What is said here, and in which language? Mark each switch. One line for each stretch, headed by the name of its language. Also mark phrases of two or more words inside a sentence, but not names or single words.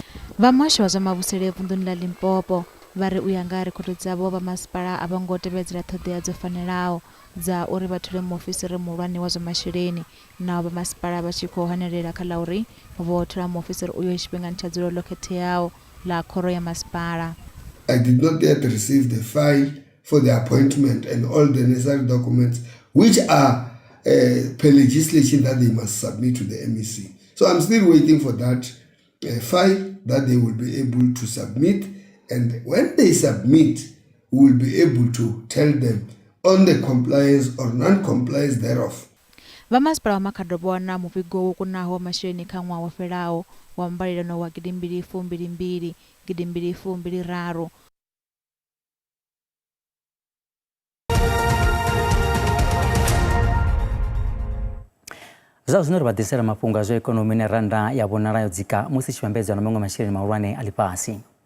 Venda: Vha muhasho wa zwa mavhusele vunḓuni ḽa Limpopo vha ri u ya nga rekhodo dzavho vha masipala a vho ngo tevhedzela ṱhoḓea dzo fanelaho dza uri vha thole muofisiri muhulwane wa zwa masheleni nao vha masipala vha tshi khou hanelela kha ḽa uri vho thola muofisiri uyo tshifhingani tsha dzulo ḽo khetheaho ḽa khoro ya masipala.
English: I did not yet receive the file for the appointment and all the necessary documents which are per legislation that they must submit to the MEC. So I'm still waiting for that file that they will be able to submit, and when they submit we will be able to tell them on the compliance or non-compliance thereof.
Venda: Vha masipala wa Makhado vho wana muvhigo wo kunaho masheleni kha ṅwaha wo fhelaho wa mbalelano wa 2022 2023. Zwa zwino ri vha ḓisela mafhungo a zwa ikonomi na rannda ya vhonala yo dzika musi tshi vhambedzwa na maṅwe masheleni mahulwane a ḽifhasi.